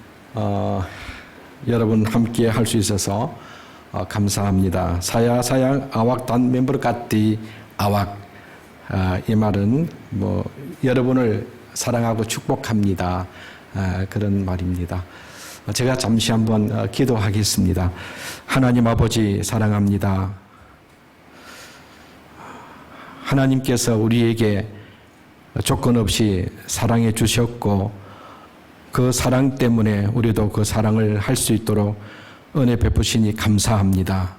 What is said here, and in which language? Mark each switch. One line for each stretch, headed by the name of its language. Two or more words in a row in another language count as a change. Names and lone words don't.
Korean: 여러분 함께 할 수 있어서 감사합니다.
Malay: Saya sayang awak dan memberkati awak.
Korean: 이 말은 여러분을 사랑하고 축복합니다. 그런 말입니다. 제가 잠시 한번 기도하겠습니다. 하나님 아버지 사랑합니다. 하나님께서 우리에게 조건 없이 사랑해 주셨고 그 사랑 때문에 우리도 그 사랑을 할 수 있도록 은혜 베푸시니 감사합니다.